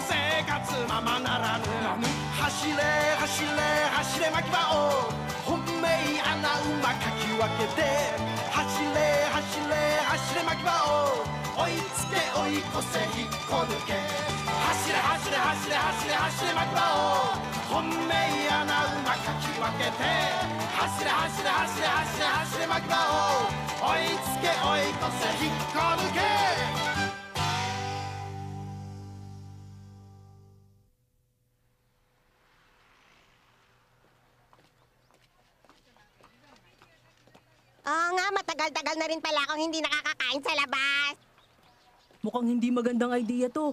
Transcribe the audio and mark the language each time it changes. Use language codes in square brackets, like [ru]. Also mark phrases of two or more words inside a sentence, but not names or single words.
[ja] 生活ままならぬ走れ走れ走れ牧場を本命穴馬かき分けて走れ走れ走れ牧場を追いつけ追い越せ引っこ抜け走れ走れ走れ走れ走れ牧場を本命穴馬かき分けて走れ走れ走れ走れ走れ牧場を追いつけ追い越せ引っこ抜け [tl] Oo nga, matagal-tagal na rin pala akong hindi nakakakain sa labas. Mukhang hindi magandang idea to.